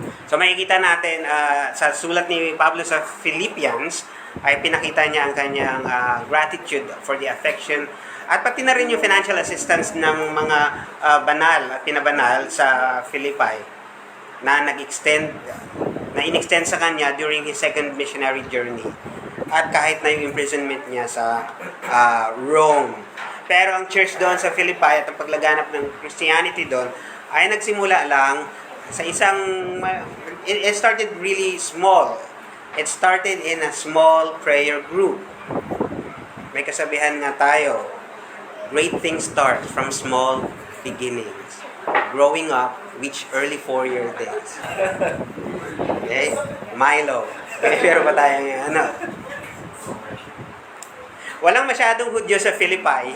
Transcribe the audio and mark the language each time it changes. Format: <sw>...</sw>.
<tl>So makikita natin sa sulat ni Pablo sa Philippians ay pinakita niya ang kanyang gratitude</tl> <en>for the affection</en> <tl>at pati na rin yung financial assistance ng mga banal at pinabanal sa Philippi na in-extend sa kanya</tl> <en>during his second missionary journey</en> <tl>at kahit na yung imprisonment niya sa Rome. Pero ang church doon sa Philippi at ang paglaganap ng Christianity doon ay nagsimula lang sa</tl> <en>it started really small. It started in a small prayer group.</en> <tl>May kasabihan nga tayo,</tl> <en>great things start from small beginnings. Growing up, reach early 4-year days. Okay? Milo.</en> <tl>Pero pa tayo ngayon, Walang masyadong Hudyo sa Philippi.</tl>